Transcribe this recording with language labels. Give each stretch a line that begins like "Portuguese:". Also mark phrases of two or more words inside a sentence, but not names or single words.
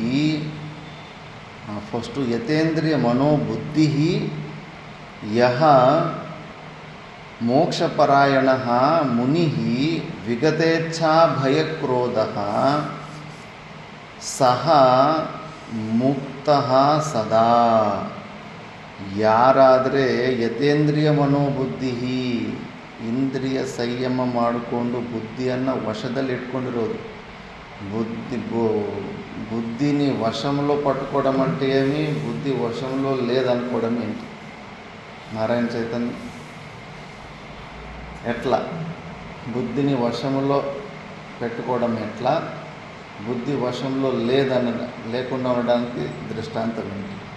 Sanskrit: ಫಸ್ಟು ಯತೇಂದ್ರಿಯ ಮನೋಬುದ್ಧಿ ಯಹ ಮೋಕ್ಷಪರಾಯಣಃ ಮುನಿ ವಿಗತೇಚ್ಛಾ ಭಯಕ್ರೋಧಃ ಸಹ ಮುಕ್ತಃ ಸದಾ.
Kannada: ಯಾರಾದರೆ
Sanskrit: ಯತೇಂದ್ರಿಯ ಮನೋಬುದ್ಧಿ,
Kannada: ಇಂದ್ರಿಯ ಸಂಯಮ ಮಾಡಿಕೊಂಡು ಬುದ್ಧಿಯನ್ನು ವಶದಲ್ಲಿ ಇಟ್ಕೊಂಡಿರೋದು.
Telugu: బుద్ధిని వశంలో పట్టుకోవడమంటే ఏమి, బుద్ధి వశంలో లేదనుకోవడం ఏంటి? నారాయణ చైతన్య ఎట్లా బుద్ధిని వశంలో పెట్టుకోవడం ఎట్లా, బుద్ధి వశంలో లేకుండా ఉండడానికి దృష్టాంతం ఏంటి?